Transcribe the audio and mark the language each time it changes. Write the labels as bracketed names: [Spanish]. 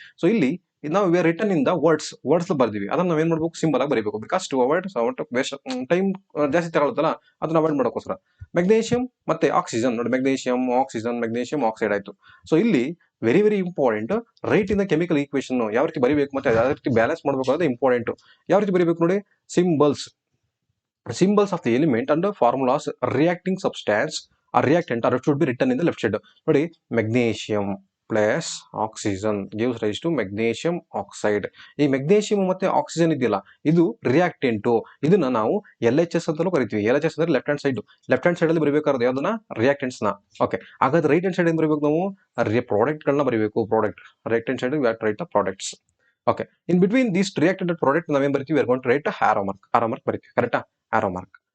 [Kannada] So ಇಲ್ಲಿ ನಾವು return ಇಂದ ವರ್ಡ್ಸ್ ಬರ್ದಿವಿ, ಅದನ್ನ ನಾವೇನ್ ಮಾಡ್ಬೇಕು, ಸಿಂಬಲ್ ಆಗಿ ಬರೀಬೇಕು. [English] because to avoid time [Kannada] ಜಾಸ್ತಿ ತಗೊಳುತ್ತಲ್ಲ, ಅದನ್ನ ಅವಾಯ್ಡ್ ಮಾಡೋಕ್ಕೋಸ್ಕರ ಮೆಗ್ನೀಷಿಯಂ ಮತ್ತೆ ಆಕ್ಸಿಜನ್ ನೋಡಿ. ಮೆಗ್ನೀಷಿಯಂ ಆಕ್ಸಿಜನ್, ಮೆಗ್ನೀಷಿಯಂ ಆಕ್ಸೈಡ್ ಆಯ್ತು. ಸೊ ಇಲ್ಲಿ [English] very very important right in the chemical equation [Kannada] ಯಾವ ರೀತಿ ಬರೀಬೇಕು ಮತ್ತೆ ಯಾವ ರೀತಿ ಬ್ಯಾಲೆನ್ಸ್ ಮಾಡಬೇಕು ಅನ್ನೋದು ಇಂಪಾರ್ಟೆಂಟ್. ಯಾವ ರೀತಿ ಬರೀಬೇಕು ನೋಡಿ, [English] symbols of the element and formulas reacting substance or reactant or it should be written in the left side ನೋಡಿ. magnesium plus oxygen gives rise to magnesium oxide. [Kannada] ಈ ಮೆಗ್ನೀಷಿಯಂ ಮತ್ತೆ ಆಕ್ಸಿಜನ್ ಇದೆಯಲ್ಲ, ಇದು ರಿಯಾಕ್ಟೆಂಟ್. ಇದನ್ನ ನಾವು LHS ಅಂತಲೂ ಕರಿತೀವಿ. LHS ಅಂದ್ರೆ ಲೆಫ್ಟ್ ಹ್ಯಾಂಡ್ ಸೈಡ್ ಅಲ್ಲಿ ಬರೀಬೇಕಾದ್ರೆ ಯಾವ್ದನ್ನ, ರಿಯಾಕ್ಟೆಂಟ್ಸ್ ನ. ಓಕೆ, ಹಾಗಾದ್ರೆ ರೈಟ್ ಹ್ಯಾಂಡ್ ಸೈಡ್ ಏನ್ ಬರೀಬೇಕು ನಾವು, ಪ್ರಾಡಕ್ಟ್ ಗಳನ್ನ ಬರೀಬೇಕು. [English] Right hand side write the products. [Kannada] Okay, in between this reactant product ನಾವೇನ್ ಬರೀತೀವಿ, [English] we are going to write arrow mark [Kannada] ಬರೀತೀವಿ. ಕರೆಕ್ಟಾ, ಆರೋ ಮಾರ್ಕ್.